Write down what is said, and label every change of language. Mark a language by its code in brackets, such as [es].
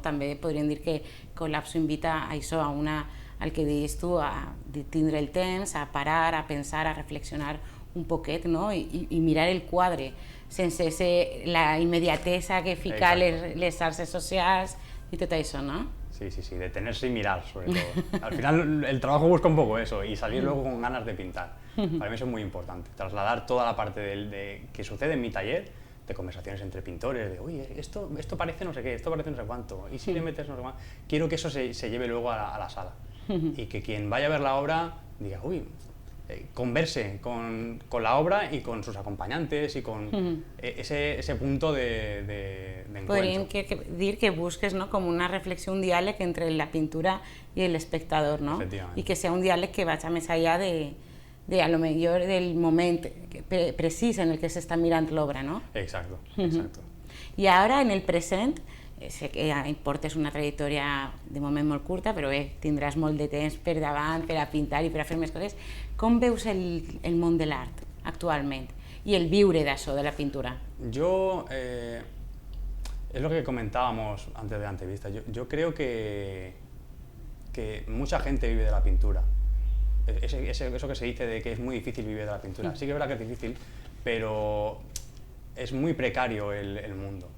[ca] També podríem dir que Col·lapso invita a això, al que deies tu, a tindre el temps, a parar, a pensar, a reflexionar un poquet, no? I mirar el quadre sense la immediatesa que fica [es] Exacto. [ca] les xarxes socials y tot això, ¿no? [es] Sí, sí, sí, detenerse y mirar, sobre todo. Al final el trabajo busca un poco eso y salir luego con ganas de pintar. Para mí eso es muy importante, trasladar toda la parte que sucede en mi taller, de conversaciones entre pintores, de oye, esto parece no sé qué, esto parece no sé cuánto, y si le metes no sé cuánto. Quiero que eso se lleve luego a la sala y que quien vaya a ver la obra diga, uy, converse con la obra y con sus acompañantes y con ese punto de encuentro. [ca] Podríem dir que busques, no, com una reflexió, un diàleg entre la pintura i l'espectador, no? Efectivament. I que sea un diàleg que vagi més allà a lo millor del moment precís en el que s'està mirant l'obra, no? [es] Exacto, exacto. [ca] I ara, en el present, sé que portes una trajectòria de moment molt curta, però bé, tindràs molt de temps per davant, per a pintar i per a fer més coses. Com veus el món de l'art actualment i el viure d'això, de la pintura? [es] Yo, es lo que comentábamos antes de la entrevista, yo creo que mucha gente vive de la pintura. Eso que se dice de que es muy difícil vivir de la pintura. Sí que es verdad que es difícil, pero es muy precario el mundo.